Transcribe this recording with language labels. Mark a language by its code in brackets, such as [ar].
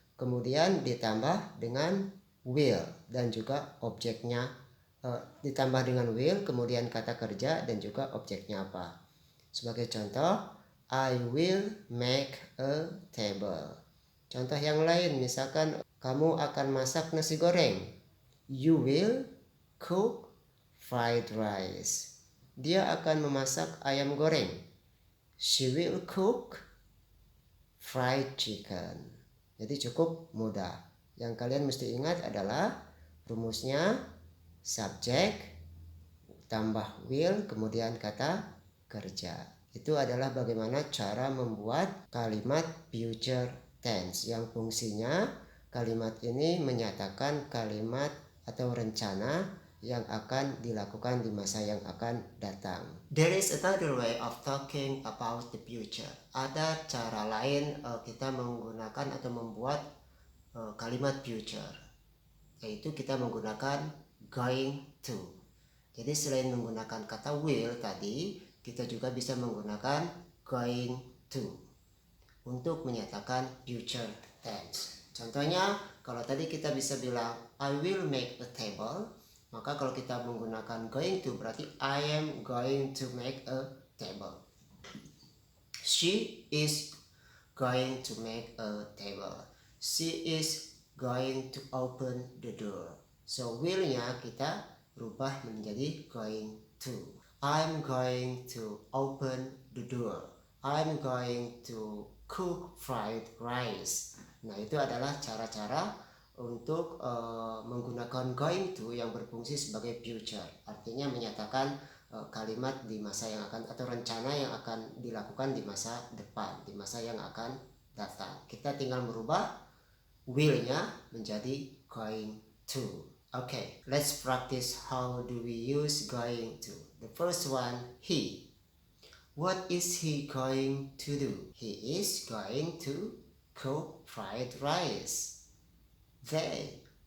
[id] Kemudian ditambah dengan will dan juga objeknya. Ditambah dengan will, kemudian kata kerja dan juga objeknya apa. Sebagai contoh, [en] I will make a table. [id] Contoh yang lain, misalkan kamu akan masak nasi goreng. [en] You will cook fried rice. [id] Dia akan memasak ayam goreng. [en] She will cook fried chicken. [id] Jadi cukup mudah. Yang kalian mesti ingat adalah rumusnya subjek tambah will kemudian kata kerja. Itu adalah bagaimana cara membuat kalimat future tense yang fungsinya kalimat ini menyatakan kalimat atau rencana yang akan dilakukan di masa yang akan datang. [en] There is another way of talking about the future. [id] Ada cara lain kita menggunakan atau membuat kalimat future, yaitu kita menggunakan going to. Jadi selain menggunakan kata will tadi, kita juga bisa menggunakan going to untuk menyatakan future tense. Contohnya, kalau tadi kita bisa bilang [en] I will make a table, [id] maka kalau kita menggunakan [en] going to [id] berarti [en] I am going to make a table. She is going to make a table. She is going to open the door. So [id] will-nya kita rubah menjadi going to. [en] I'm going to open the door. I'm going to cook fried rice. [id] Nah, itu adalah cara-cara untuk menggunakan going to yang berfungsi sebagai future. Artinya menyatakan kalimat di masa yang akan atau rencana yang akan dilakukan di masa depan, di masa yang akan datang. Kita tinggal merubah will-nya menjadi going to. [en] Okay, let's practice how do we use going to. The first one, he. What is he going to do? He is going to cook fried rice. They.